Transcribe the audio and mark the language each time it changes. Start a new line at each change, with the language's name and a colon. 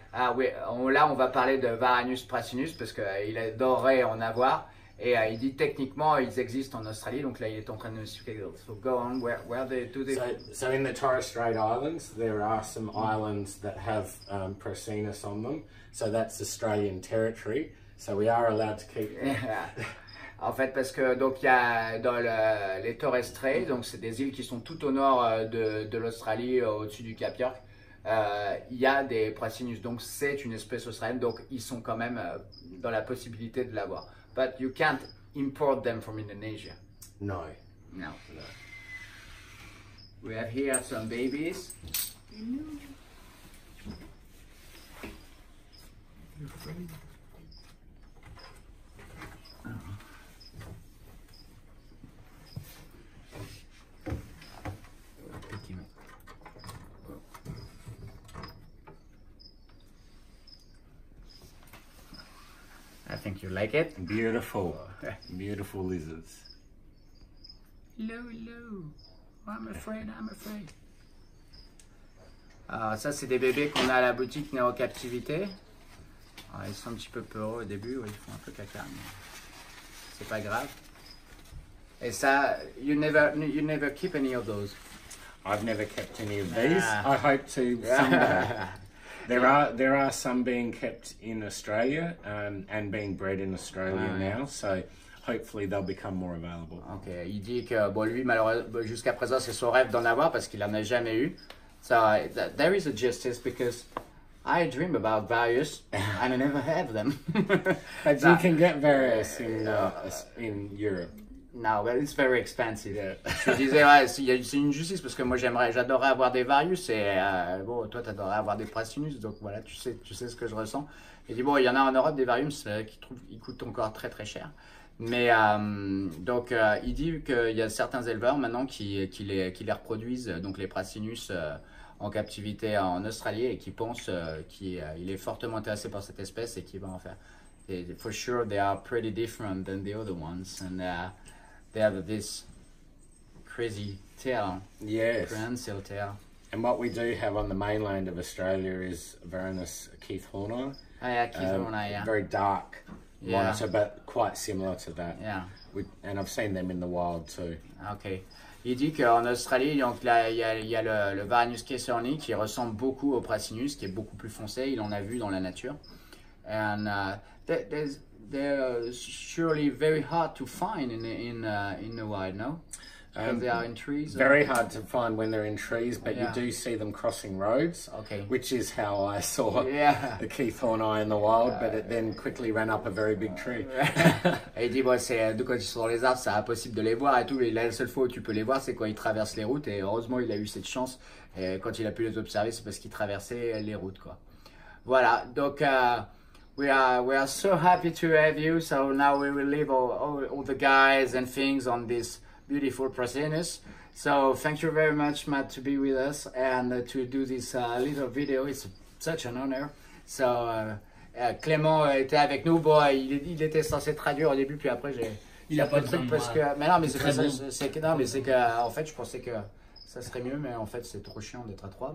French: Là, on va parler de Varanus prasinus parce qu'il adorerait en avoir. Et il dit techniquement ils existent en Australie, donc là il est en train de nous expliquer.
English: So go on, where do they? So in the Torres Strait Islands, there are some islands that have Prasinus on them. So that's Australian territory. So we are allowed to keep.
French: En fait, parce que donc il y a dans les Torres Strait, donc c'est des îles qui sont tout au nord de l'Australie, au-dessus du Cap York. il y a des Prasinus. Donc c'est une espèce australienne, donc ils sont quand même dans la possibilité de l'avoir.
English: But you can't import them from Indonesia. No. No. We have here some babies. I think you like it. Beautiful. Beautiful lizards. Hello, hello. I'm afraid, I'm afraid.
French: Alors ça c'est des bébés qu'on a à la boutique nés en captivité. Alors, ils sont un petit peu peureux au début, oui, ils font un peu caca, mais c'est pas grave. Et ça,
English: you never keep any of those. I've never kept any of these. I hope to someday. There are some being kept in Australia and being bred in Australia now, so hopefully they'll become more available.
French: Ok, il dit que bon lui malheureusement jusqu'à présent c'est son rêve d'en avoir parce qu'il en a jamais eu.
English: So there is a justice because I dream about various and I never have them. But you can get various in Europe. No, but it's very expensive.
French: Je disais, ouais, c'est une justice parce que moi j'adorerais avoir des Varius et bon, toi t'adorerais avoir des Prasinus, donc voilà, tu sais ce que je ressens. Il dit, bon, il y en a en Europe des Varius qui coûtent encore très très cher. Mais donc il dit qu'il y a certains éleveurs maintenant qui les reproduisent, donc les Prasinus en captivité en Australie et qui pensent qu'il est fortement intéressé par cette espèce et qu'il va en faire. Et
English: for sure they are pretty different than the other ones and they have this crazy tail. Yes. Prehensile tail. And what we do have on the mainland of Australia is Varanus keithorni. Oh yeah, keithorni, yeah. Very dark monitor, but quite similar to that. Yeah. And I've seen them in the wild too. Okay.
French: Il dit qu'en Australie, donc là, il y a le Varanus keithorni qui ressemble beaucoup au Prasinus, qui est beaucoup plus foncé. Il en a vu dans la nature.
English: And they're surely very hard to find in the wild, no? Because they are in trees. Very hard to find when they're in trees, but you do see them crossing roads, which is how I saw the keithorni in the wild, but it then quickly ran up a very big tree.
French: Et il dit, bon, quand ils sont dans les arbres, c'est impossible de les voir et tout. Et la seule fois où tu peux les voir, c'est quand ils traversent les routes. Et heureusement, il a eu cette chance. Et quand il a pu les observer, c'est parce qu'ils traversaient les routes, quoi. Voilà, donc...
English: We are so happy to have you. So now we will leave all the guys and things on this beautiful Prasinus. So thank you very much, Matt, to be with us and to do this little video. It's such an honor.
French: So Clément était avec nous. Bon, il était censé traduire au début, puis après il a pas de truc parce que. Mais non, mais c'est que non, mais c'est que en fait, je pensais que ça serait mieux, mais en fait, c'est trop chiant d'être à 3.